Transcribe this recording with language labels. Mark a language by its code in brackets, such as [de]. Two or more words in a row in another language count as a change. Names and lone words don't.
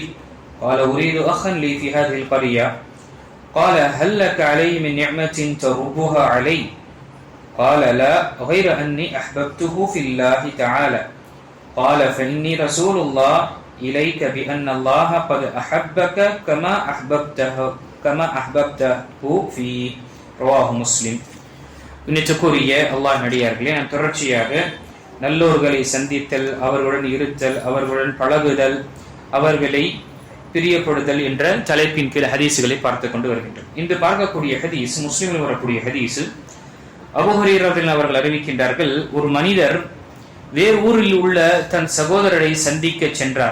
[ar] قال أريد أخا لي في هذه القرية. قال هل لك علي من نعمة تربها علي؟ قال لا غير أني أحببته في الله تعالى. قال فإني رسول الله إليك بأن الله قد أحبك كما أحببته في رواه مسلم. [ta] இன்னிற்குரிய அல்லாஹ் நடிகார்களே, நாம் தொடர்ச்சியாக நல்லோர்களை சந்தித்தல், அவர்களுடன் இருத்தல், அவர்களுடன் பழகுதல், அவர்களை பிரியப்படுதல் என்ற தலைப்பின் கீழ் ஹதீஸுகளை பார்த்து கொண்டு வருகின்றோம். இன்று பார்க்கக்கூடிய ஹதீஸ் முஸ்லிமில் வரக்கூடிய ஹதீஸ். அபூ ஹுரைரா அவர்கள் அறிவிக்கின்றார்கள், ஒரு மனிதர் வேறு ஊரில் உள்ள தன் சகோதரரை சந்திக்க சென்றார்.